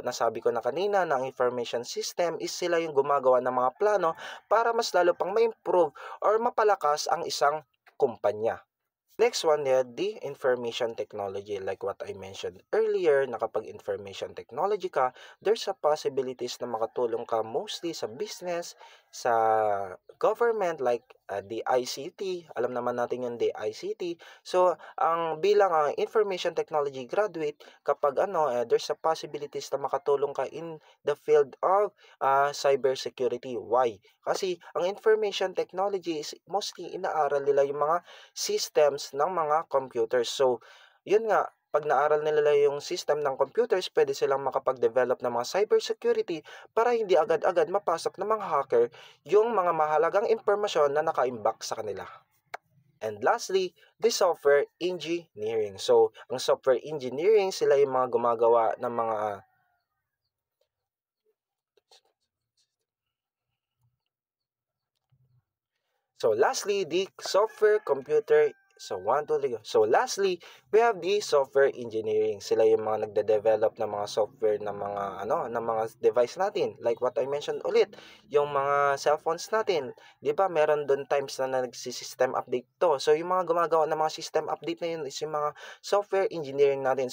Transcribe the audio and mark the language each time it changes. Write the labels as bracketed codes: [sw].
[tl] Nasabi ko na kanina na ang information system is sila yung gumagawa ng mga plano para mas lalo pang ma-improve or mapalakas ang isang kumpanya. [en] Next one, the information technology. Like what I mentioned earlier, [tl] na kapag information technology ka, [en] there's a possibilities [tl] na makatulong ka [en] mostly sa business, sa government, like the ICT. [tl] Alam naman natin yung the ICT. So, ang bilang information technology graduate, kapag there's a possibilities na makatulong ka [en] in the field of cybersecurity. [tl] Why? Kasi ang information technology is mostly inaaral nila yung mga systems ng mga computers. So, yun nga, pag naaral nila yung system ng computers, pwede silang makapag-develop ng mga cybersecurity para hindi agad-agad mapasok ng mga hacker yung mga mahalagang impormasyon na nakaimbak sa kanila. [en] And lastly, the software engineering. [tl] So, ang software engineering, sila yung mga gumagawa ng mga So lastly, the software computer [en] So, 1, 2, 3. So, lastly, we have the software engineering. [tl] Sila yung mga nagde-develop ng mga software ng mga ng mga device natin. [en] Like what I mentioned [tl] ulit, yung mga cellphones natin. 'Di ba? Meron doon times na nagsi-system update to. So, yung mga gumagawa ng mga system update na yun is yung mga software engineering natin.